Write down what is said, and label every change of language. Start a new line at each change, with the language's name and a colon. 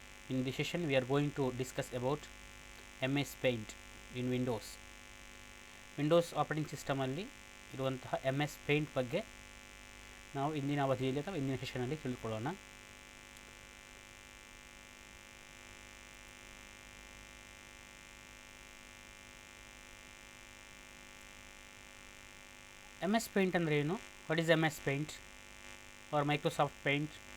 English: In this session we are going to discuss about MS Paint in Windows.
Kannada: Windows operating ಸಿಸ್ಟಮಲ್ಲಿ ಇರುವಂತಹ MS Paint ಬಗ್ಗೆ ನಾವು ಇಂದಿನ ಅವಧಿಯಲ್ಲಿ ಅಥವಾ ಇಂದಿನ ಸೆಷನಲ್ಲಿ ತಿಳ್ಕೊಳ್ಳೋಣ. MS Paint ಅಂದರೆ ಏನು?
English: What is MS Paint or Microsoft Paint?